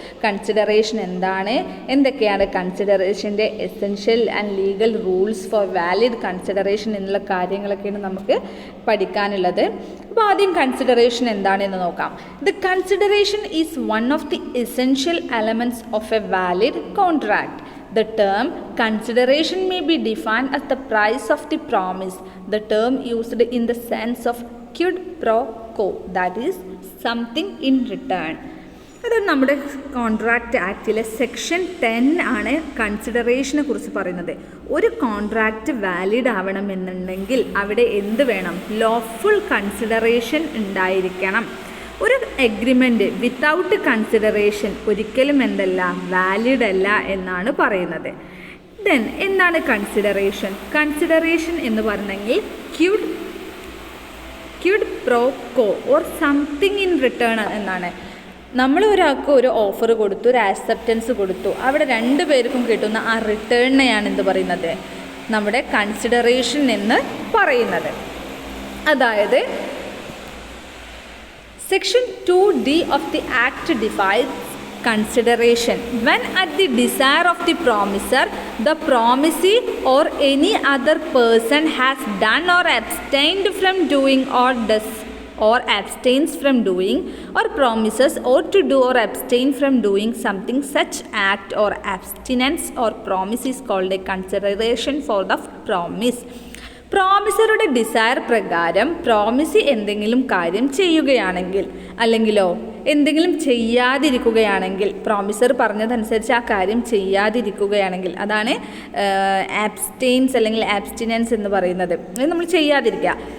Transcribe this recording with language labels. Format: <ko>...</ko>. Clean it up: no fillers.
<ml>Consideration എന്താണ്, എന്തൊക്കെയാണ് കൺസിഡറേഷൻ്റെ essential and legal rules for valid consideration എന്നുള്ള കാര്യങ്ങളൊക്കെയാണ് നമുക്ക് പഠിക്കാനുള്ളത്. അപ്പോൾ ആദ്യം കൺസിഡറേഷൻ എന്താണെന്ന് നോക്കാം.</ml> <en>The consideration is one of the essential elements of a valid contract. The term consideration may be defined as the price of the promise. The term used in the sense of quid pro quo, that is something in return.</en> <ml>അത് നമ്മുടെ contract ആക്റ്റിലെ section 10 ആണ് കൺസിഡറേഷനെ കുറിച്ച് പറയുന്നത്. ഒരു contract valid ആവണമെന്നുണ്ടെങ്കിൽ അവിടെ എന്ത് വേണം? Lawful consideration ഉണ്ടായിരിക്കണം. ഒരു</ml> <en>agreement without consideration</en> <ml>ഒരിക്കലും എന്തല്ല, വാലിഡ് അല്ല എന്നാണ് പറയുന്നത്. ദെൻ എന്താണ് കൺസിഡറേഷൻ? കൺസിഡറേഷൻ എന്ന് പറഞ്ഞെങ്കിൽ</ml> <en>quid pro quo or something in return</en> <ml>എന്നാണ്. നമ്മൾ ഒരാൾക്ക് ഒരു ഓഫർ കൊടുത്തു, ഒരു ആക്സെപ്റ്റൻസ് കൊടുത്തു, അവിടെ രണ്ടു പേർക്കും കിട്ടുന്ന ആ റിട്ടേണിനെയാണ് എന്ത് പറയുന്നത്? നമ്മുടെ കൺസിഡറേഷൻ എന്ന് പറയുന്നത്. അതായത്</ml> <en>Section 2D of the Act defines consideration when at the desire of the promisor, the promisee or any other person has done or abstained from doing or does or abstains from doing or promises or to do or abstain from doing something. Such act or abstinence or promise is called a consideration for the promise.</en> <ml>പ്രോമിസറുടെ desire പ്രകാരം promisee എന്തെങ്കിലും കാര്യം ചെയ്യുകയാണെങ്കിൽ അല്ലെങ്കിലോ എന്തെങ്കിലും ചെയ്യാതിരിക്കുകയാണെങ്കിൽ, promisor പറഞ്ഞതനുസരിച്ച് ആ കാര്യം ചെയ്യാതിരിക്കുകയാണെങ്കിൽ, അതാണ് ആബ്സ്റ്റെയിൻസ് അല്ലെങ്കിൽ ആബ്സ്റ്റിനൻസ് എന്ന് പറയുന്നത്. നമ്മൾ ചെയ്യാതിരിക്കുക.</ml>